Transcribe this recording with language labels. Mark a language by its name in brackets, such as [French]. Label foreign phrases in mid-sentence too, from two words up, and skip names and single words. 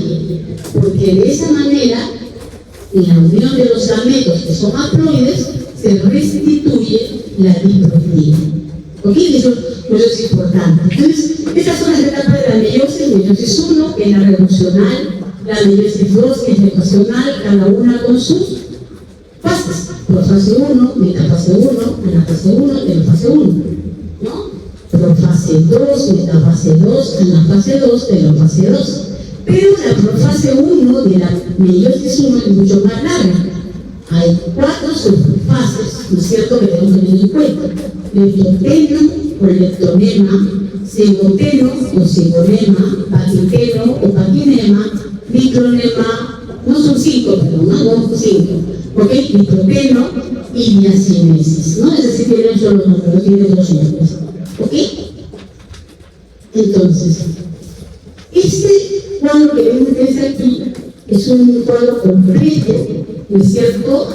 [Spanish] Porque de esa manera, en la unión de los gametos que son haploides, se restituye la diploidía. ¿Ok? Eso es importante. Entonces, estas son las etapas de la meiosis 1, que es la reduccional, la meiosis 2, que es gestacional, cada una con sus fases. Profase 1, metafase 1, anafase 1, telofase 1. ¿No? Profase 2, metafase 2, anafase 2, telofase 2. Pero la profase 1 de la meiosis 1 es mucho más larga. Hay 4 subfases, ¿no es cierto?, que tenemos que tener en cuenta. Leptoteno o leptonema, cigoteno o cigonema, paquiteno o paquinema, micronema, no son 5, pero no 5. ¿Ok? Leptoteno y diacinesis, ¿no? Es decir, tienen solo números, tienen 2 números. ¿Ok? Entonces, este cuadro que ven ustedes aquí es un cuadro completo, ¿no es cierto?